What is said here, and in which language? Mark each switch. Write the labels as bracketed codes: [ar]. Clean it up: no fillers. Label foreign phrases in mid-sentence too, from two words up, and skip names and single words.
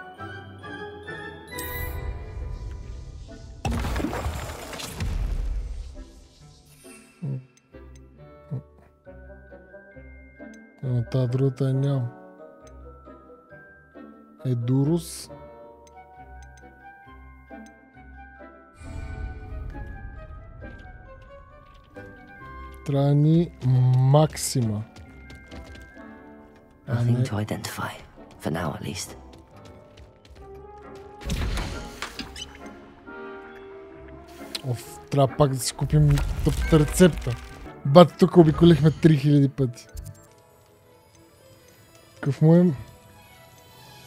[bg] Тази другата я нямам. Едурус. Трябва ни Максима. [en] Nothing to identify, for now at least. [bg] Трябва пак да си купим тъпата рецепта. Бати, тук обиколихме 3000 пъти. Какъв му е?